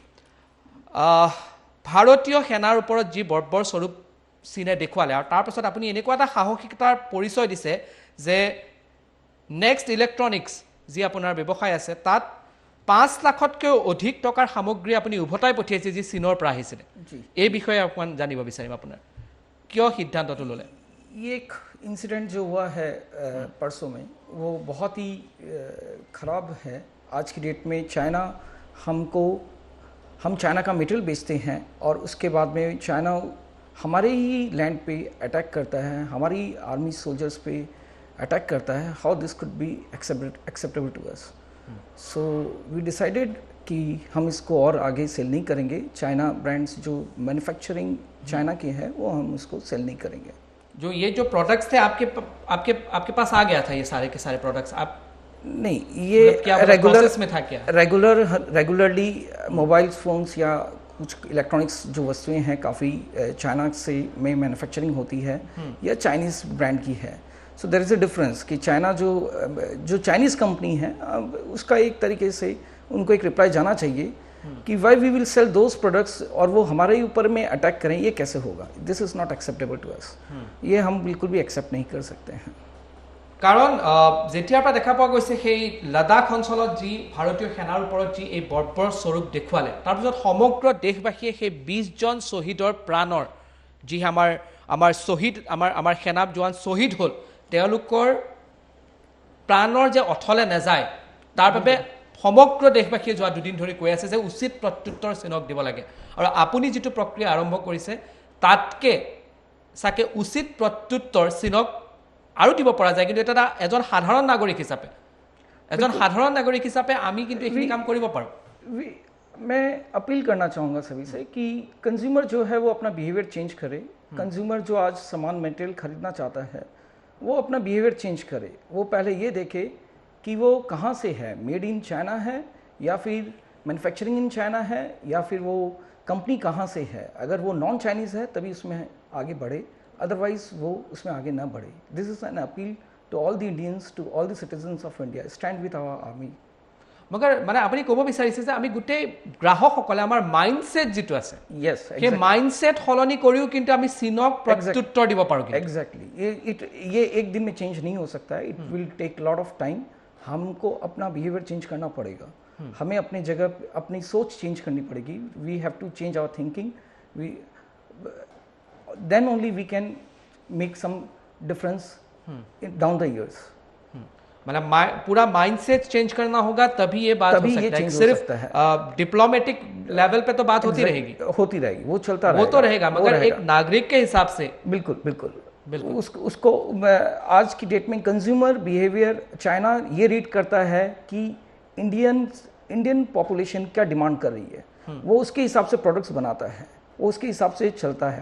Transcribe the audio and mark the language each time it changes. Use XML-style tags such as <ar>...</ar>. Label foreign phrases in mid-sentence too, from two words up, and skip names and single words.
<as>ভাৰতীয় সেনাৰ ওপৰত যি বৰ্বৰ স্বৰূপ চীনে দেখুৱালে আৰু তাৰ পাছত আপুনি এনেকুৱা এটা সাহসিকতাৰ পৰিচয় দিছে যে নেক্সট ইলেক্ট্ৰনিক্স যি আপোনাৰ ব্যৱসায় আছে তাত 5 লাখতকৈ অধিক টকাৰ সামগ্ৰী আপুনি উভতাই পঠিয়াইছে যি চীনৰ পৰা আহিছিল। এই বিষয়ে অকমান জানিব বিচাৰিম আপোনাৰ কিয় সিদ্ধান্তটো ল'লে।</as> <hi>ये एक इंसिडेंट जो हुआ है परसों में वो बहुत ही ख़राब है। आज की डेट में हम चाइना का मटेरियल बेचते हैं और उसके बाद में चाइना हमारे ही लैंड पे अटैक करता है, हमारी</hi> <en>army soldiers</en> <hi>पे अटैक करता है।</hi> <en>How this could be acceptable to us. so we decided</en> <hi>कि हम इसको और आगे सेल नहीं करेंगे।</hi> <en>China brands</en> <hi>जो मैन्युफैक्चरिंग चाइना की है वो हम उसको सेल नहीं करेंगे। ये जो प्रोडक्ट्स थे आपके पास आ गया था, ये सारे के सारे प्रोडक्ट्स आप नहीं, ये क्या रेगुलर में था क्या? रेगुलरली</hi> <en>mobile phones</en> <hi>या कुछ इलेक्ट्रॉनिक्स जो वस्तुएं हैं काफ़ी चाइना से में मैन्युफैक्चरिंग होती है या</hi> <en>Chinese brand</en> <hi>की है।</hi> <en>so there is a difference</en> <hi>कि चाइना जो चाइनीज़ कंपनी है उसका एक तरीके से उनको एक रिप्लाई जाना चाहिए कि</hi> <en>why we will sell those products</en> <hi>और वो हमारे ऊपर में अटैक करें, ये कैसे होगा।</hi> <en>This is not acceptable to us.</en> <hi>ये हम बिल्कुल भी एक्सेप्ट नहीं कर सकते हैं।</hi> <as>कारण जेতিয়াर পৰা দেখা পোৱা গৈছে সেই লাডাখ অঞ্চলত যি ভাৰতীয় সেনাৰ ওপৰত যি এই বৰ্বৰ স্বৰূপ দেখুৱালে তাৰপিছত সমগ্ৰ দেশবাসীয়ে সেই 20 জন শ্বহীদৰ প্ৰাণৰ যি আমাৰ সেনা জোৱান শ্বহীদ হ'ল তেওঁলোকৰ প্ৰাণৰ যে অথলে নাযায় তাৰ বাবে সমগ্ৰ দেশবাসীয়ে যোৱা দুদিন ধৰি কৈ আছে যে উচিত প্ৰত্যুত্তৰ চীনক দিব লাগে। আৰু আপুনি যিটো প্ৰক্ৰিয়া আৰম্ভ কৰিছে তাতকে সাকে উচিত প্ৰত্যুত্তৰ চীনক আৰু দিব পৰা যায়, কিন্তু এটা এজন সাধাৰণ নাগৰিক হিচাপে আমি কিন্তু এইখিনি কাম কৰিব পাৰোঁ।</as> <hi>मैं अपील करना चाहूँगा सभी से कि कंज्यूमर जो है वो अपना</hi> <en>behavior change</en> <hi>करे। कंज्यूमर जो आज सामान मटेरियल खरीदना चाहता है वो अपना</hi> <en>behavior change</en> <hi>करे। वो पहले ये देखे कि वो कहाँ से है,</hi> <en>made in China</en> <hi>है या फिर</hi> <en>manufacturing in China</en> <hi>है या फिर वो कंपनी कहाँ से है। अगर वो</hi> <en>non Chinese</en> <hi>है तभी उसमें आगे बढ़े, अदरवाइज वो उसमें आगे ना बढ़े।</hi> <en>This is an appeal to all the Indians, to all the citizens of India, stand with our army.</en> <as>मगर মানে আপুনি ক'ব বিচাৰিছে যে আমি গোটেই গ্ৰাহকসকলে আমাৰ মাইণ্ডছেট যিটো আছে সেই মাইণ্ডছেট সলনি কৰিও কিন্তু আমি চীনক প্ৰত্যুত্তৰ দিব পাৰোঁ।</as> <hi>एग्जैक्टली ये एक दिन में चेंज नहीं हो सकता है।</hi> <en>It will take lot of time.</en> <hi>हमको अपना</hi> <en>behavior change</en> <hi>करना पड़ेगा। हमें अपनी जगह अपनी सोच चेंज करनी पड़ेगी।</hi> <en>We have to change our thinking. then only we can make some difference down the years।</en> <hi>मतलब पूरा</hi> <en>mindset change</en> <hi>करना होगा तभी ये बात हो सकता है। सिर्फ</hi> <en>diplomatic level</en> <hi>पे तो बात होती रहेगी, वो चलता रहेगा, वो तो रहेगा, मगर एक नागरिक के हिसाब से बिल्कुल उसको आज की डेट में</hi> <en>consumer behavior</en> <hi>चाइना ये रीड करता है कि</hi> <en>Indian population</en> <hi>क्या डिमांड कर रही है, वो उसके हिसाब से प्रोडक्ट्स बनाता है, वो उसके हिसाब से चलता है।</hi>